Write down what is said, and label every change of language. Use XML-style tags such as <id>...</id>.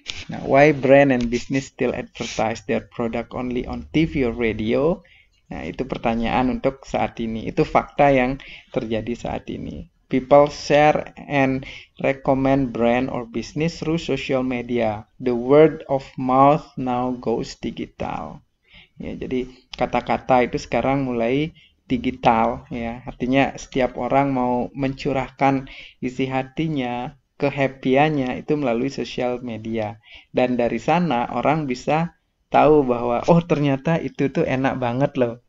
<en>Nah, why brand and business still advertise their product only on TV or radio?</en> <id>Nah, itu pertanyaan untuk saat ini. Itu fakta yang terjadi saat ini.</id> <en>People share and recommend brand or business through social media. The word of mouth now goes digital.</en> <id>Ya, jadi kata-kata itu sekarang mulai digital ya. Artinya setiap orang mau mencurahkan isi hatinya, kehappy-annya itu melalui sosial media. Dan dari sana orang bisa tahu bahwa oh ternyata itu tuh enak banget loh.</id>